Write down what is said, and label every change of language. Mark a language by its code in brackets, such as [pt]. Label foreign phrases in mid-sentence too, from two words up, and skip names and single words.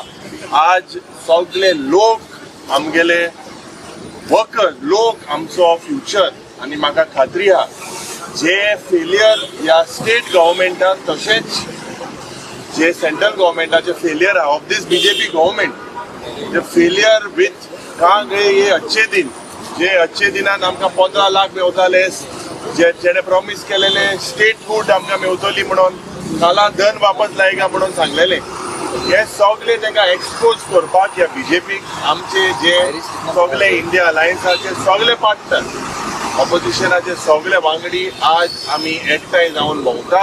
[kok] आज सगळे लोक आमगेले वर्कर, लोक आमचो फ्युचर. आणि म्हाका खात्री आहा जे फेलियर ह्या स्टेट गव्हर्मेंटान तशेंच जे सेंट्रल गव्हर्मेंटाचे फेलियर आहा [en] of this BJP government, [kok] जे [en] failure with [hi] का ये अच्छे दिन, [kok] जे अच्छे दिनान आमकां 15 लाख मेवताले, जेणे प्रॉमिस केलेले [en] state food [kok] आमकां मेवतली म्हणून, [hi] काला धन वापस लायगा [kok] म्हणून सांगलेले, हे सगळे तांकां एक्सपोज करपाक ह्या बीजेपीक आमचे जे सगळे इंडिया अलायन्साचे सगळे पार्टनर, ऑपोजिशनाचे सगळे वांगडी आज आमी एकठांय जावन भोंवता.